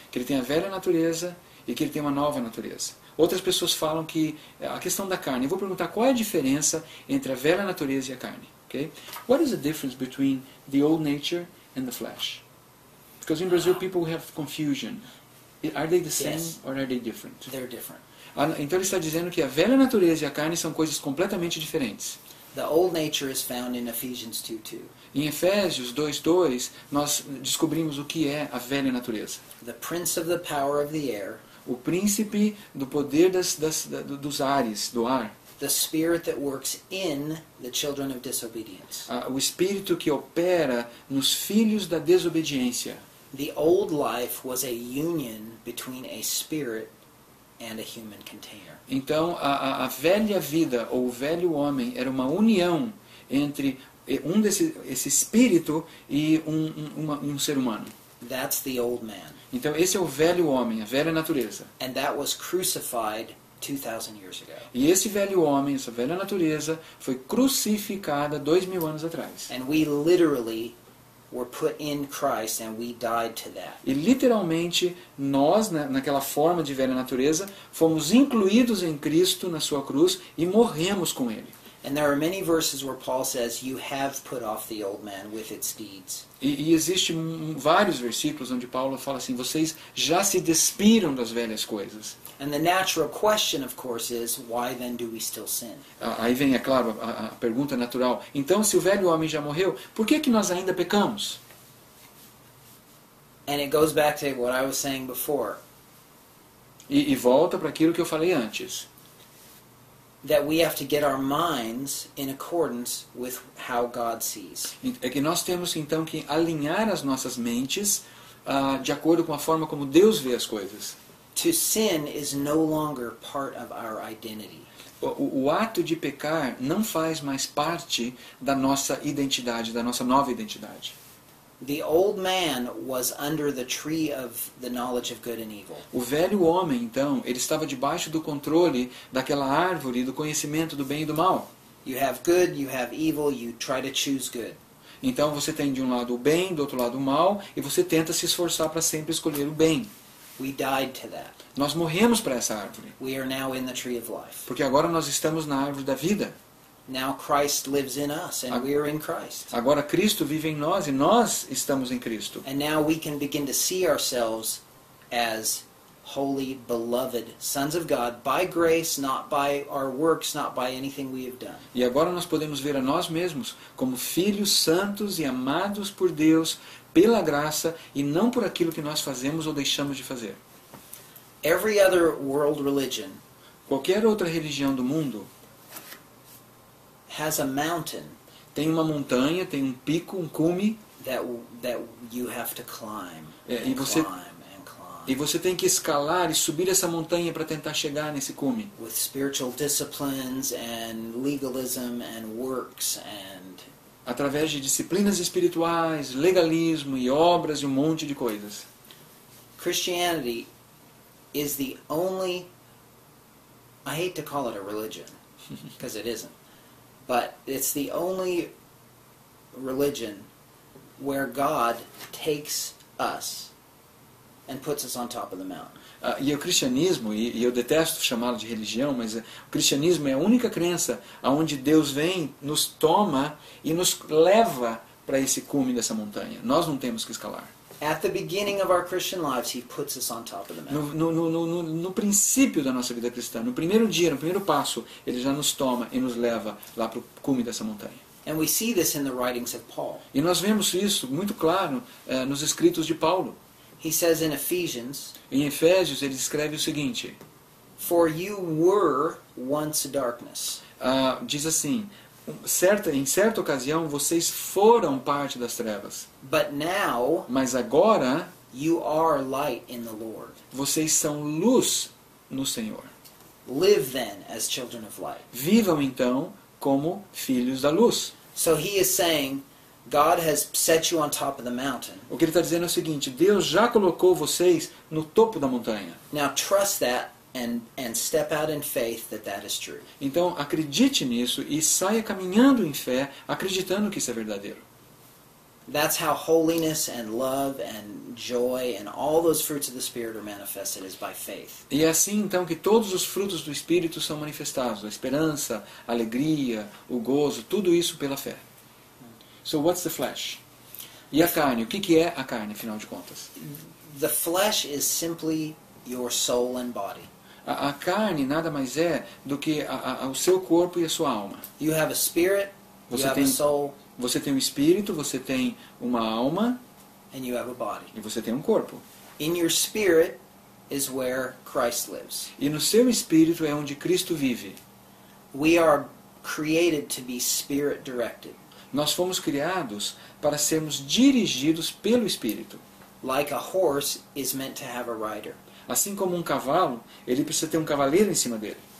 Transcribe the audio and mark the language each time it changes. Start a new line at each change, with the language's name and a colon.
Portuguese: Que ele tem a velha natureza e que ele tem uma nova natureza. Outras pessoas falam que a questão da carne. Eu vou perguntar qual é a diferença entre a velha natureza e a carne.
English: Okay? What is the difference between the old nature and the flesh? Because in Brazil people have confusion. Are they the same Yes. or are they different? They're different.
Portuguese: Então ele está dizendo que a velha natureza e a carne são coisas completamente diferentes.
English: The old nature is found in Ephesians 2:2.
Portuguese: Em Efésios 2:2, nós descobrimos o que é a velha natureza.
English: The prince of the power of the air,
Portuguese: O príncipe do poder dos ares, do ar.
English: the spirit that works in the children of disobedience.
Portuguese: O espírito que opera nos filhos da desobediência.
English: The old life was a union between a spirit and a human container.
Portuguese: Então, a velha vida, ou o velho homem, era uma união entre esse espírito e um ser humano.
English: That's the old man.
Portuguese: Então, esse é o velho homem, a velha natureza.
English: And that was crucified 2,000 years ago.
Portuguese: E esse velho homem, essa velha natureza, foi crucificada 2000 anos atrás.
English: And we literally were put in Christ and we died to that.
Portuguese: E literalmente, nós, naquela forma de velha natureza, fomos incluídos em Cristo na sua cruz e morremos com Ele.
English: And there are many verses where Paul says, you have put off the old man with its deeds.
Portuguese: E existem vários versículos onde Paulo fala assim, vocês já se despiram das velhas coisas.
English: And the natural question, of course, is, why then do we still sin?
Portuguese: Aí vem, é claro, a pergunta natural. Então, se o velho homem já morreu, por que nós ainda pecamos?
English: And it goes back to what I was saying before,
Portuguese: E volta para aquilo que eu falei antes.
English: that we have to get our minds in accordance with how God sees.
Portuguese: É que nós temos então que alinhar as nossas mentes de acordo com a forma como Deus vê as coisas.
English: To sin is no longer part of our identity.
Portuguese: O ato de pecar não faz mais parte da nossa identidade, da nossa nova identidade.
English: The old man was under the tree of the knowledge of good and evil.
Portuguese: O velho homem, então, ele estava debaixo do controle daquela árvore do conhecimento do bem e do mal.
English: You have good, you have evil, you try to choose good.
Portuguese: Então você tem de um lado o bem, do outro lado o mal, e você tenta se esforçar para sempre escolher o bem.
English: We died to that.
Portuguese: Nós morremos para essa árvore,
English: We are now in the tree of life.
Portuguese: porque agora nós estamos na árvore da vida.
English: Now Christ lives in us and we are in Christ.
Portuguese: Agora Cristo vive em nós e nós estamos em Cristo.
English: And now we can begin to see ourselves as holy, beloved sons of God by grace, not by our works, not by anything we have done.
Portuguese: E agora nós podemos ver a nós mesmos como filhos santos e amados por Deus pela graça e não por aquilo que nós fazemos ou deixamos de fazer.
English: Every other world religion
Portuguese: Qualquer outra religião do mundo
English: has a mountain
Portuguese: tem uma montanha, tem um pico, um cume,
English: that you have to climb
Portuguese: e
English: and
Portuguese: você
English: climb and climb.
Portuguese: e você tem que escalar e subir essa montanha para tentar chegar nesse cume.
English: With spiritual disciplines and legalism and works and
Portuguese: Através de disciplinas espirituais, legalismo e obras e um monte de coisas.
English: Christianity is the only, I hate to call it a religion, because it isn't, but it's the only religion where God takes us and puts us on top of the mountain.
Portuguese: E o cristianismo, e eu detesto chamá-lo de religião, mas o cristianismo é a única crença onde Deus vem, nos toma e nos leva para esse cume dessa montanha. Nós não temos que escalar.
English: At the beginning of our Christian lives, He puts us on top of the mountain.
Portuguese: No princípio da nossa vida cristã, no primeiro dia, no primeiro passo, Ele já nos toma e nos leva lá para o cume dessa montanha.
English: And we see this in the writings of Paul.
Portuguese: E nós vemos isso muito claro nos escritos de Paulo.
English: He says in Ephesians,
Portuguese: Em Efésios, ele escreve o seguinte,
English: "For you were once darkness,
Portuguese: diz assim, em certa ocasião vocês foram parte das trevas,
English: but now
Portuguese: mas agora
English: you are light in the Lord.
Portuguese: vocês são luz no Senhor.
English: Live then as children of light."
Portuguese: Vivam então como filhos da luz.
English: So he is saying, God has set you on top of the mountain.
Portuguese: O que ele está dizendo é o seguinte, Deus já colocou vocês no topo da montanha.
English: Now trust that and step out in faith that is true.
Portuguese: Então acredite nisso e saia caminhando em fé, acreditando que isso é verdadeiro.
English: That's how holiness and love and joy and all those fruits of the Spirit are manifested, is by faith.
Portuguese: E é assim então que todos os frutos do Espírito são manifestados, a esperança, a alegria, o gozo, tudo isso pela fé.
English: So what's the flesh?
Portuguese: E a carne? O que é a carne, afinal de contas?
English: The flesh is simply your soul and body.
Portuguese: A carne nada mais é do que o seu corpo e a sua alma.
English: You have a spirit, you
Portuguese: Você
English: have
Portuguese: tem-
English: a soul,
Portuguese: Você tem um espírito, você tem uma alma
English: and you have a body.
Portuguese: e você tem um corpo.
English: In your spirit is where Christ lives.
Portuguese: E no seu espírito é onde Cristo vive.
English: We are created to be spirit directed.
Portuguese: Nós fomos criados para sermos dirigidos pelo Espírito.
English: Like a horse is meant to have a rider.
Portuguese: Assim como um cavalo, ele precisa ter um cavaleiro em cima dele.